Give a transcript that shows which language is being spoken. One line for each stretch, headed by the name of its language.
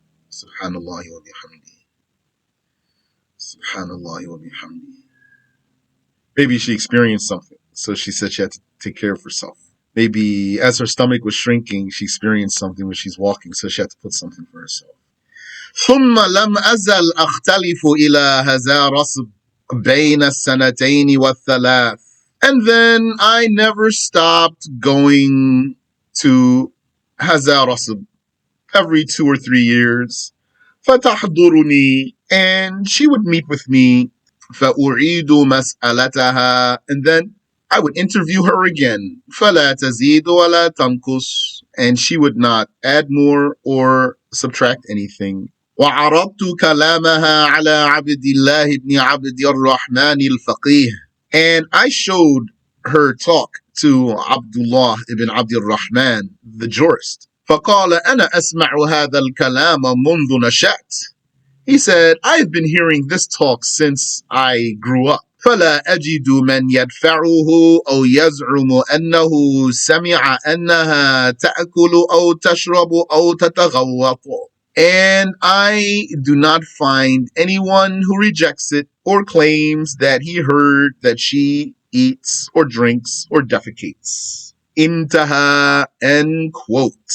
Arabic: Subhanallah wa bihamdi. Subhanallah wa bihamdi.
English: Maybe she experienced something. So she said she had to take care of herself. Maybe as her stomach was shrinking, she experienced something when she's walking. So she had to put something for herself.
Arabic: ثم لم أزل أختلف إلى هزارصب بين السنتين والثلاث.
English: And then I never stopped going to Hazarsb every 2 or 3 years.
Arabic: فتحضرني.
English: And she would meet with me.
Arabic: فأعيد مسألتها.
English: And then I would interview her again.
Arabic: فلا تزيد ولا تنقص.
English: And she would not add more or subtract anything.
Arabic: وعرضت كلامها على عبد الله بن عبد الرحمن الفقيه.
English: And I showed her talk to Abdullah ibn Abd al-Rahman, the jurist.
Arabic: فقال أنا أسمع هذا الكلام منذ نشأت.
English: He said, I've been hearing this talk since I grew up.
Arabic: فلا أجد من يدفعه أو يزعم أنه سمع أنها تأكل أو تشرب أو تتغوط.
English: And I do not find anyone who rejects it or claims that he heard that she eats or drinks or defecates. Intaha, end quote.